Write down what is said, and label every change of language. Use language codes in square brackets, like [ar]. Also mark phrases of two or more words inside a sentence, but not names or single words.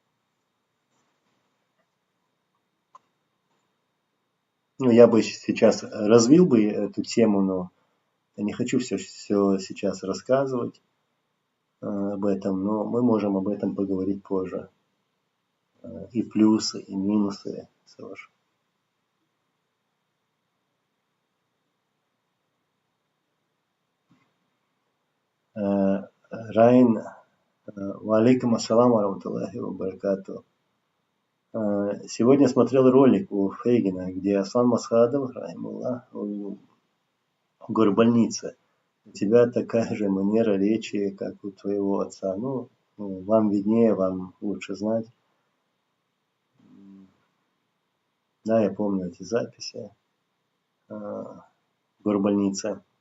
[ru] Ну, я бы сейчас развил бы эту тему, но я не хочу все сейчас рассказывать об этом, но мы можем об этом поговорить позже. И плюсы, и минусы. [ar] Райн, وعليكم السلام ورحمة الله وبركاته. [ru] Сегодня смотрел ролик у Фейгина, где Аслан Масхадов, рахимуллах, в горбольнице. У тебя такая же манера речи, как у твоего отца. Ну, вам виднее, вам лучше знать. Да, я помню эти записи в горбольнице.